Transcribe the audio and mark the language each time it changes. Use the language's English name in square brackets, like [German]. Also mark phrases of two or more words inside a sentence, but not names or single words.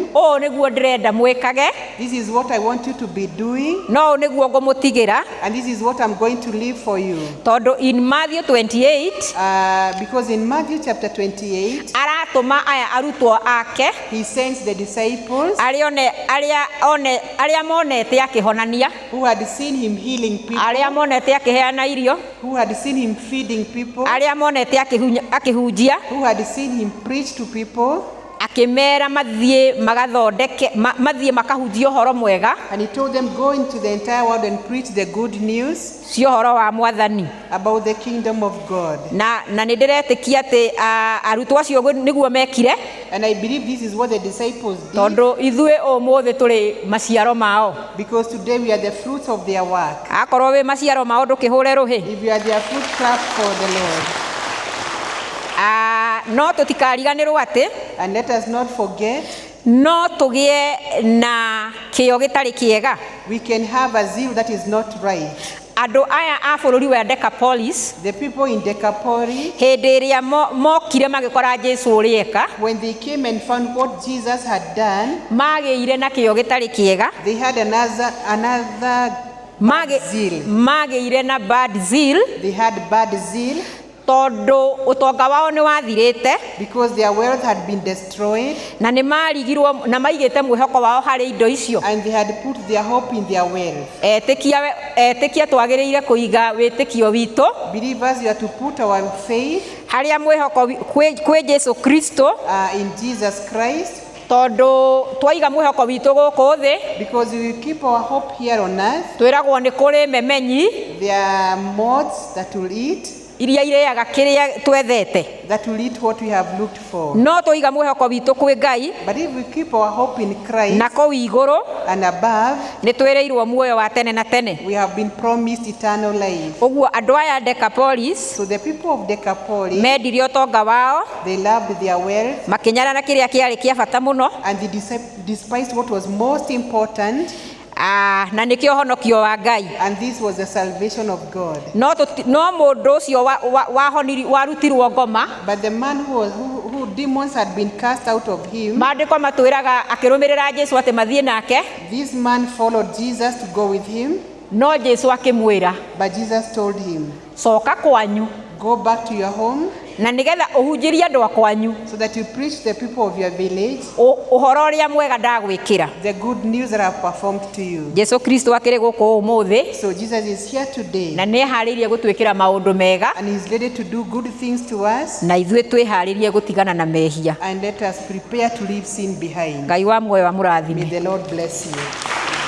[Kikuyu] o niguo ndirenda mwikage, [English] this is what I want you to be doing, [Kikuyu] no niguo ngumutigira, [English] and this is what I'm going to leave for you. [Kikuyu] tondu in Matthew 28 [English] Because in Matthew chapter 28, [Kikuyu] aratuma aya arutwo ake [English] he sends the disciples [Kikuyu] aria monete akihonania, [English] who had seen him healing people, [Kikuyu] aria monete akiheana irio, [English] who had seen him feeding people, [Kikuyu] aria monete akihunjia, [English] who had seen him preach to people, [Kikuyu] akimera mathie magathondeke mathie makahunjia uhoro mwega [English] and he told them, go into the entire world and preach the good news [Kikuyu] cio uhoro wa Mwathani. [English] about the kingdom of God. [Kikuyu] Na nindiretikia ati arutwo acio niguo mekire, [English] And I believe this is what the disciples did, [Kikuyu] tondu ithue umuthi turi maciaro mao. [English] because today we are the fruits of their work. [Kikuyu] Akorwo wi maciaro mao ndukihure ruhi. [English] If you are their fruit, clap for the Lord. [Kikuyu] No tutikariganirwo ati, [English] And let us not forget, [Kikuyu] no tugie na kio gitari kiega. [English] we can have a zeal that is not right. [Kikuyu] Andũ aya a bũrũri wa Decapolis, [English] the people in Decapolis, [Kikuyu] hĩndĩ ĩrĩa mokire magĩkora Jesũ ũrĩa eka, [English] when they came and found what Jesus had done, [Kikuyu] magĩire na kĩo gĩtarĩ kĩega, [English] they had another bad zeal. [Kikuyu] magĩire na [English] bad zeal, They had bad zeal [Kikuyu] tondũ ũtonga wao nĩ wathirĩte, [English] because their wealth had been destroyed, [Kikuyu] na nĩ marigirwo na maigĩte mwĩhoko wao harĩ indo icio. [English] and they had put their hope in their wealth. [Kikuyu] Etĩkia twagĩrĩire kũiga wĩtĩkio witũ [English] Believers, we are to put our faith [Kikuyu] harĩa mwĩhoko kwĩ Jesũ Kristo, [English] in Jesus Christ, [Kikuyu] tondũ twaiga mwĩhoko witũ gũkũ thĩ, [English] because we will keep our hope here on earth. [Kikuyu] twĩragwo nĩ kũrĩ memenyi [English] There are moths that will eat, [Kikuyu] iria irĩaga kĩrĩa twethete, [English] that will eat what we have looked for. [Kikuyu] no twaiga mwĩhoko witũ kwĩ Ngai [English] But if we keep our hope in Christ [Kikuyu] na kũu igũrũ, [English] and above, [Kikuyu] nĩ twĩrĩirwo muoyo wa tene na tene. [English] we have been promised eternal life. [Kikuyu] Ũguo andũ aya Decapolis [English] So the people of Decapolis, [Kikuyu] mendirie ũtonga wao, [English] they loved their wealth, [Kikuyu] makĩnyara na kĩrĩa kĩarĩ kĩa bata mũno, [English] and they despised what was most important, [Kikuyu] na nĩkĩo ũhonokio wa Ngai. [English] and this was the salvation of God. [Kikuyu] No mũndũ ũcio warutirwo ngoma, [English] But the man who demons had been cast out of him, [Kikuyu] maandĩko matwĩraga akĩrũmĩrĩra Jesũ atĩ mathiĩ nake, [English] this man followed Jesus to go with him, [Kikuyu] no Jesũ akĩmwĩra, [English] but Jesus told him, [Kikuyu] coka kwanyu [English] go back to your home [Kikuyu] na nĩgetha ũhunjĩrie andũ a kwanyu [English] so that you preach the people of your village [Kikuyu] ũhoro ũrĩa mwega ndagwĩkĩra. [English] the good news that I have performed to you. [Kikuyu] Jesũ Kristo akĩrĩ gũkũ ũmũthĩ, [English] So Jesus is here today, [Kikuyu] na nĩ eharĩirie gũtwĩkĩra maũndũ mega, [English] and he's ready to do good things to us, [Kikuyu] na ithuĩ twĩharĩrie gũtigana na mehia. [English] and let us prepare to leave sin behind. [Kikuyu] Ngai wa muoyo amũrathime. [English] May the Lord bless you.